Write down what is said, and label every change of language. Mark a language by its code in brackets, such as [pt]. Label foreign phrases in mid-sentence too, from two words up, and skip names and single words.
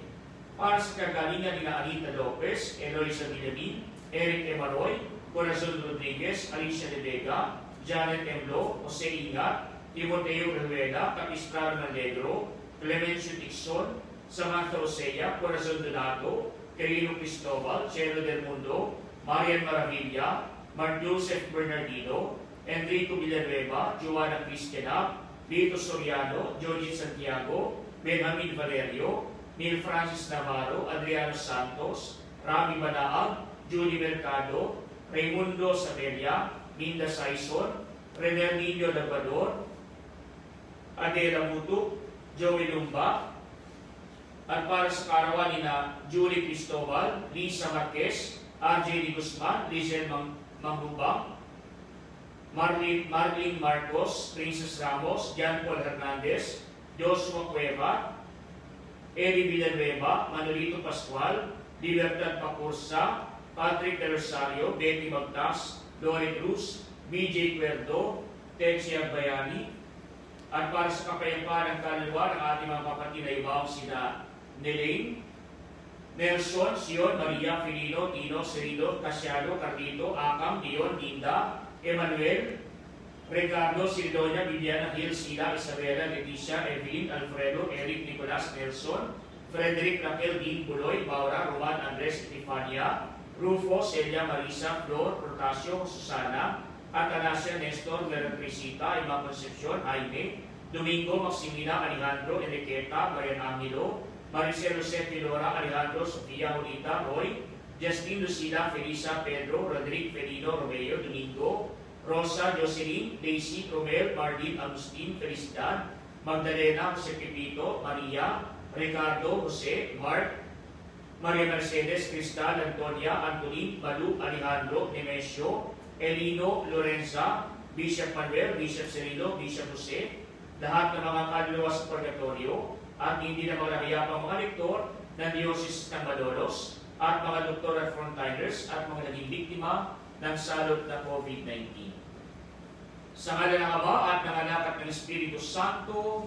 [tl] Para sa kagalingan ni Anita Lopez, Eloisa Villamin, Eric Emaroy, Corazon Rodriguez, Alicia de Vega, Janet Emlo, Jose Ingat, Timoteo Rehuela, Capistrano Negro, Clemencio Tixon, Samantha Osea, Corazon Donato, Quirino Cristobal, Chelo del Mundo, Marian Maravilla, Mark Joseph Bernardino, Enrico Villanueva, Joanna Cristiana, Lito Soriano, Georgie Santiago, Benjamin Valerio, Neil Francis Navarro, Adriano Santos, Rami Banaag, Julie Mercado, Raimundo Sabelia, Linda Saison, René Nino Labrador, Adela Mutu, Joey Lumba, at para sa karawan ni na Julie Cristobal, Lisa Marquez, RJ Di Guzman, Lizel Mangbubang, Marlene Marcos, Princess Ramos, Jan Paul Hernandez, Joshua Cueva, Eddie Villanueva, Manolito Pascual, Libertad Pacursa, Patrick De Rosario, Betty Bagtas, Lori Cruz, BJ Cuerdo, Texia Bayani, at para sa kapayapaan ng kaluluwa ng ating mga kapatid na ibaw sina Nelaine, Nelson, Sion, Maria, Filino, Tino, Cerino, Casiano, Carlito, Akam, Dion, Linda, Emmanuel, Ricardo, Sidonia, Viviana, Gil, Sila, Isabela, Leticia, Evelyn, Alfredo, Eric, Nicolas, Nelson, Frederick, Raquel, Dean, Buloy, Baura, Roman, Andres, Estefania, Rufo, Celia, Marisa, Flor, Protasio, Susana, Atanasia, Nestor, Meretrisita, Ima Concepcion, Jaime, Domingo, Maximina, Alejandro, Enriqueta, Marian Angelo, Maricel, Jose, Filora, Alejandro, Sofia, Julita, Roy, Justin, Lucila, Felisa, Pedro, Rodrigo, Felino, Romeo, Domingo, Rosa, Jocelyn, Daisy, Romel, Marlene, Agustin, Felicidad, Magdalena, Jose Pepito, Maria, Ricardo, Jose, Mark, Maria Mercedes, Cristal, Antonia, Antonin, Balu, Alejandro, Nemesio, Elino, Lorenza, Bishop Manuel, Bishop Cirilo, Bishop Jose, lahat ng mga kaluluwa sa purgatorio at hindi na malahiyapang mga lektor ng Diocese ng Malolos at mga doktor at frontliners at mga naging biktima ng salot na COVID-19. Sa ngalan ng Ama at ng Anak at ng Espiritu Santo,